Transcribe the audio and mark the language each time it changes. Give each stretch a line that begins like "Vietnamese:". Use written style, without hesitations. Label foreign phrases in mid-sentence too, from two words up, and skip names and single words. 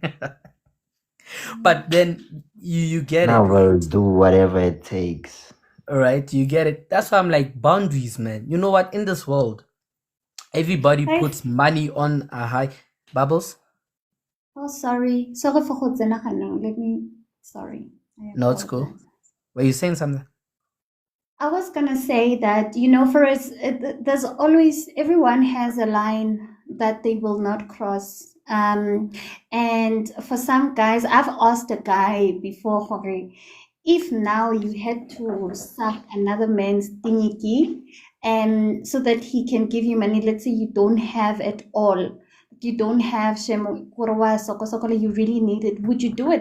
English: But then you get Now it, we'll right? do whatever it takes. All right, you get it. That's why I'm like boundaries, man. You know what? In this world, everybody Hey, puts money on a high. Bubbles? oh, sorry. Sorry for
Tswana: go tsena ganong.
English: Sorry. I No, it's cool. apologize. Were you saying something? I was gonna say that, for us, there's always, everyone has a line that they will not cross. And for some guys, I've asked a guy before, Jorge, if now you had to suck another man's dingy, and so that he can give you money, let's say you don't have at all, you don't have shemo, kurwa, soko, soko, you really need it, would you do it?